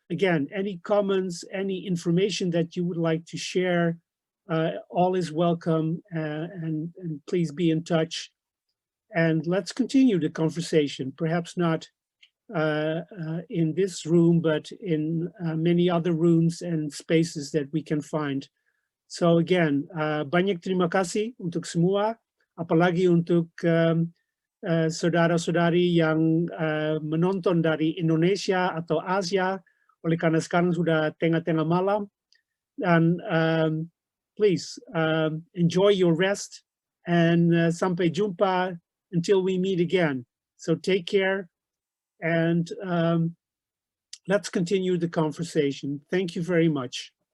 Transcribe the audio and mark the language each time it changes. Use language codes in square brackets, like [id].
[en] Again, any comments, any information that you would like to share, all is welcome, and please be in touch. And let's continue the conversation, perhaps not in this room, but in many other rooms and spaces that we can find. So again, [id] banyak terima kasih untuk semua, apalagi untuk saudara-saudari yang menonton dari Indonesia atau Asia, oleh karena sekarang sudah tengah-tengah malam, dan [en] please enjoy your rest, and [id] sampai jumpa [en] until we meet again. So take care, and let's continue the conversation. Thank you very much.